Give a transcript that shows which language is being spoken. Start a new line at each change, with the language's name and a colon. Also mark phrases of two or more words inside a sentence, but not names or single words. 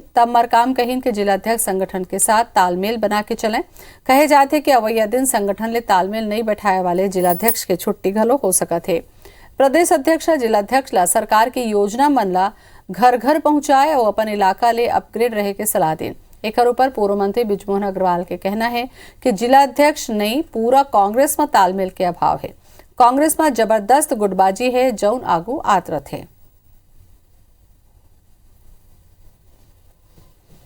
Chhattisgarhi: तब मरकाम कहिन के जिलाध्यक्ष संगठन के साथ तालमेल बना के चले। कहे जाते कि अवैया दिन संगठन ले तालमेल नहीं बैठाए वाले जिलाध्यक्ष के छुट्टी घलो हो सकत है। प्रदेश अध्यक्ष जिलाध्यक्ष ला सरकार की योजना मन ला घर घर पहुंचाए और अपन इलाका ले अपग्रेड रहे के सलाह दें। एक ऊपर पूर्व मंत्री बृजमोहन अग्रवाल के कहना है कि जिलाध्यक्ष नहीं पूरा कांग्रेस में तालमेल के अभाव है। कांग्रेस में जबरदस्त गुटबाजी है जौन आगू आतरत है।